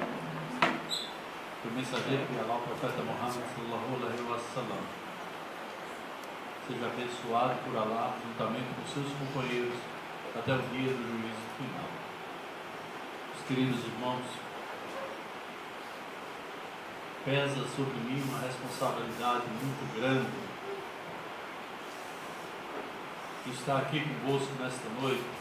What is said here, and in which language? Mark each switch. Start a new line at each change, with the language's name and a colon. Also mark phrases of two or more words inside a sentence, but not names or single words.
Portuguese: O mensageiro de Allah, o profeta Muhammad
Arabic: صلى الله عليه وسلم,
Portuguese: seja abençoado por Allah juntamente com seus companheiros até o dia do juízo final. Os queridos irmãos, pesa sobre mim uma responsabilidade muito grande estar aqui convosco nesta noite